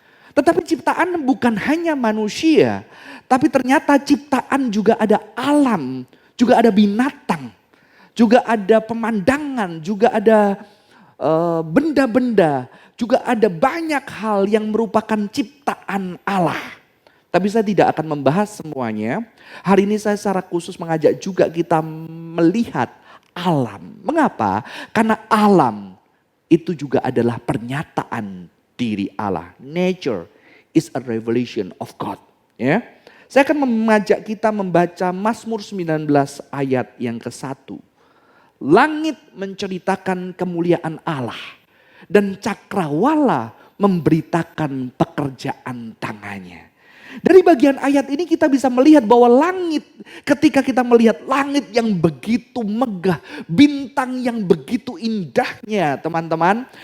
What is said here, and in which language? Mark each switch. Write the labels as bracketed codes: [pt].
[id] Tetapi ciptaan bukan hanya manusia, tapi ternyata ciptaan juga ada alam, juga ada binatang, juga ada pemandangan, juga ada benda-benda, juga ada banyak hal yang merupakan ciptaan Allah. Tapi saya tidak akan membahas semuanya. Hari ini saya secara khusus mengajak juga kita melihat alam. Mengapa? Karena alam itu juga adalah pernyataan diri Allah. [en] Nature is a revelation of God. [id] Ya. Saya akan mengajak kita membaca Mazmur 19 ayat yang ke-1. Langit menceritakan kemuliaan Allah dan cakrawala memberitakan pekerjaan tangannya. Dari bagian ayat ini kita bisa melihat bahwa langit, ketika kita melihat langit yang begitu megah, bintang yang begitu indahnya teman-teman.